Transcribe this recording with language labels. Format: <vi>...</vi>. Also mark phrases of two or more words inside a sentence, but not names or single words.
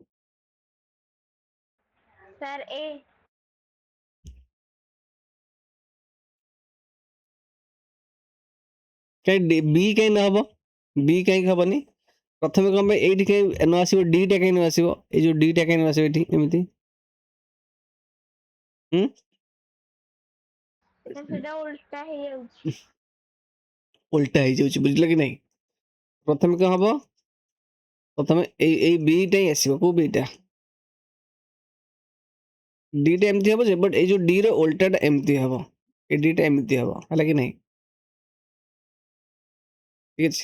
<or>ସର ଏ କାଇଁ B କାଇଁ ନ ହବ? B କାଇଁ ହବନି? ପ୍ରଥମେ କଣ ପାଇଁ ଏଇଠି କାଇଁ ନ ଆସିବ? D ଟା କାଇଁ ନ ଆସିବ? ଏଇ ଯୋଉ D ଟା କାଇଁ ନ ଆସିବ ଏଠି ଏମିତି? ସର ସେଟା ଉଲ୍ଟା ହି ଯାଉଛି। ଉଲ୍ଟା ହେଇଯାଉଛି ବୁଝିଲ କି ନାଇଁ? ପ୍ରଥମେ କଣ ହବ? ପ୍ରଥମେ ଏଇ B ଟା ହିଁ ଆସିବ। କୋଉ B ଟା? D ଟା ଏମିତି ହବ ଯେ ବଟ୍ ଏଇ ଯୋଉ D ର ଉଲ୍ଟାଟା ଏମିତି ହବ। ଏ D ଟା ଏମିତି ହବ ହେଲା କି ନାଇଁ? ଠିକ ଅଛି।</or>